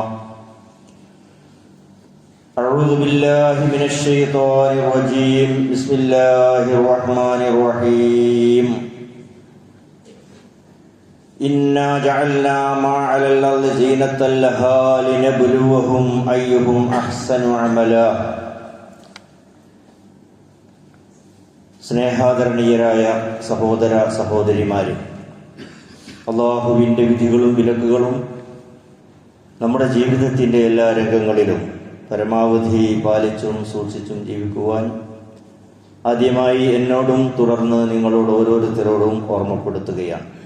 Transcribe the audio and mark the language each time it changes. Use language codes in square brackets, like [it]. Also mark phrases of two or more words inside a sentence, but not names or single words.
[ar] أعوذ بالله من الشيطان الرجيم بسم الله الرحمن الرحيم إنا جعلنا ما على الأرض زينة لها لنبلوهم أيهم أحسن عملا [ml] സ്നേഹാദരണീയരായ സഹോദര സഹോദരിമാരെ, അല്ലാഹുവിൻ്റെ വിധികളും വിലക്കുകളും നമ്മുടെ ജീവിതത്തിൻ്റെ എല്ലാ രംഗങ്ങളിലും പരമാവധി പാലിച്ചും സൂക്ഷിച്ചും ജീവിക്കുവാൻ ആദ്യമായി എന്നോടും തുടർന്ന് നിങ്ങളോട് ഓരോരുത്തരോടും ഓർമ്മപ്പെടുത്തുകയാണ്.